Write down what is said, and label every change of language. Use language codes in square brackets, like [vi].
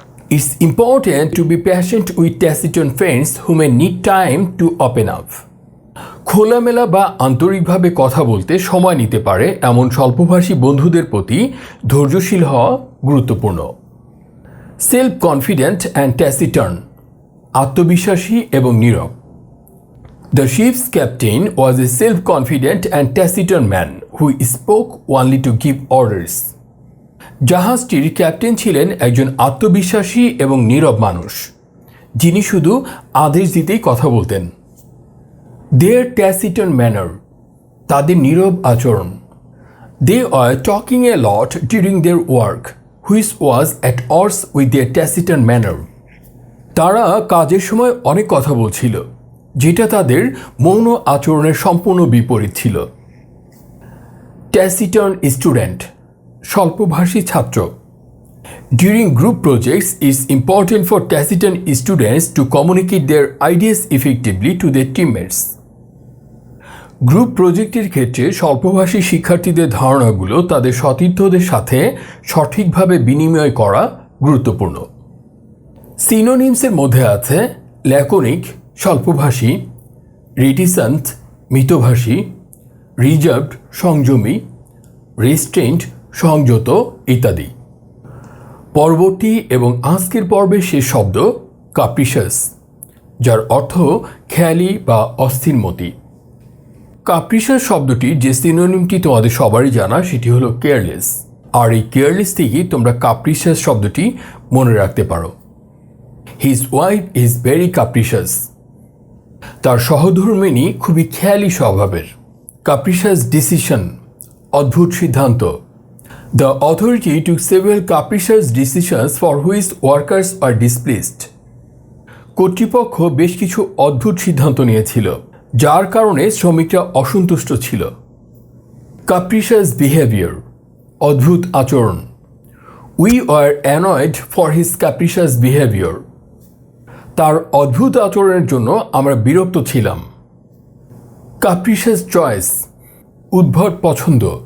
[en] It's important to be patient with taciturn friends who may need time to open up. [bn] খোলামেলা বা আন্তরিকভাবে কথা বলতে সময় নিতে পারে এমন স্বল্পভাষী বন্ধুদের প্রতি ধৈর্যশীল হওয়া গুরুত্বপূর্ণ। [en] self confident and taciturn, [bn] আত্মবিশ্বাসী এবং নীরব। [en] The ship's captain was a self-confident and taciturn man who spoke only to give orders. [bn] জাহাজটির captain ছিলেন একজন আত্মবিশ্বাসী এবং নীরব মানুষ, যিনি শুধু আদেশ দিতেই কথা বলতেন। [en] Their taciturn manner, [bn] তাদের নীরব আচরণ। [en] They were talking a lot during their work, which was at odds with their taciturn manner. [bn] তারা কাজের সময় অনেক কথা বলছিল, যেটা তাদের মৌন আচরণের সম্পূর্ণ বিপরীত ছিল। [en] taciturn student, [bn] স্বল্পভাষী ছাত্র। [en] During group projects, it's important for taciturn students to communicate their ideas effectively to their teammates. [bn] Group প্রজেক্টের ক্ষেত্রে স্বল্পভাষী শিক্ষার্থীদের ধারণাগুলো তাদের সতীর্থদের সাথে সঠিকভাবে বিনিময় করা গুরুত্বপূর্ণ। সিনোনিমসের মধ্যে আছে ল্যাকোনিক, স্বল্পভাষী, রিটিসেন্ট, মিতভাষী, রিজার্ভড, সংযমী, রেস্ট্রেন্ট, সংযত ইত্যাদি। পরবর্তী এবং আজকের পর্বের শেষ শব্দ কাপ্রিশাস, যার অর্থ খেয়ালি বা অস্থিরমতি। কাপ্রিশাস শব্দটি যে সিনোনিমটি তোমাদের সবারই জানা, সেটি হলো কেয়ারলেস, আর এই কেয়ারলেস থেকেই তোমরা কাপ্রিশাস শব্দটি মনে রাখতে পারো। [en] his wife is very capricious, [bn] তার সহধর্মিণী খুবই খেয়ালি স্বভাবের। [en] capricious decision, [bn] অদ্ভুত সিদ্ধান্ত। [en] The authority took several capricious decisions for which workers are displeased. [bn] কর্তৃপক্ষ বেশ কিছু অদ্ভুত সিদ্ধান্ত নিয়েছিল, যার কারণে শ্রমিকরা অসন্তুষ্ট ছিল। [en] Capricious behavior, [bn] অদ্ভুত আচরণ। [en] We were annoyed for his capricious behavior. [bn] তার অদ্ভুত আচরণের জন্য আমরা বিরক্ত ছিলাম। [en] Capricious choice, [bn] উদ্ভট পছন্দ।